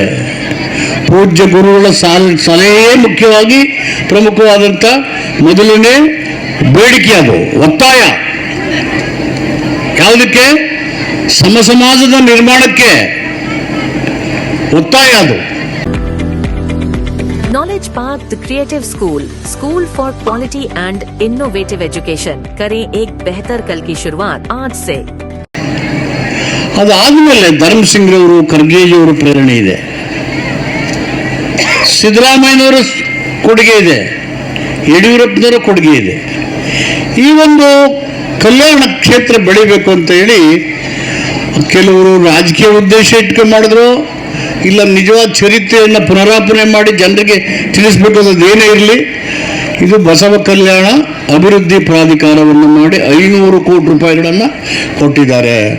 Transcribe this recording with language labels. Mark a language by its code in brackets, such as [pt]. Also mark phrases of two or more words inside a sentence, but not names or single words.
[kn] ಪೂಜ್ಯ ಗುರುಗಳ ಸಲಹೆಯೇ ಮುಖ್ಯವಾಗಿ ಪ್ರಮುಖವಾದಂಥ ಮೊದಲನೇ ಬೇಡಿಕೆ, ಅದು ಒತ್ತಾಯ. ಯಾವುದಕ್ಕೆ? ಸಮಸಮಾಜದ ನಿರ್ಮಾಣಕ್ಕೆ ಒತ್ತಾಯ ಅದು. [en] Knowledge Park the Creative School for Quality and Innovative Education. [hi] करें एक बेहतर कल की शुरुआत आज से। [kn] ಅದಾದ್ಮೇಲೆ ಧರ್ಮಸಿಂಗ್ರವರು, ಖರ್ಗೆಜಿಯವರು ಪ್ರೇರಣೆ ಇದೆ, ಸಿದ್ದರಾಮಯ್ಯನವರ ಕೊಡುಗೆ ಇದೆ, ಯಡಿಯೂರಪ್ಪನವರ ಕೊಡುಗೆ ಇದೆ. ಈ ಒಂದು ಕಲ್ಯಾಣ ಕ್ಷೇತ್ರ ಬೆಳಿಬೇಕು ಅಂತ ಹೇಳಿ ಕೆಲವರು ರಾಜಕೀಯ ಉದ್ದೇಶ ಇಟ್ಕೊಂಡು ಮಾಡಿದ್ರು, ಇಲ್ಲ ನಿಜವಾದ ಚರಿತ್ರೆಯನ್ನು ಪುನರಾಪನೆ ಮಾಡಿ ಜನರಿಗೆ ತಿಳಿಸ್ಬೇಕು ಅನ್ನೋದು ಏನೇ ಇರಲಿ, ಇದು ಬಸವ ಕಲ್ಯಾಣ ಅಭಿವೃದ್ಧಿ ಪ್ರಾಧಿಕಾರವನ್ನು ಮಾಡಿ 500 ಕೋಟಿ ರೂಪಾಯಿಗಳನ್ನು ಕೊಟ್ಟಿದ್ದಾರೆ.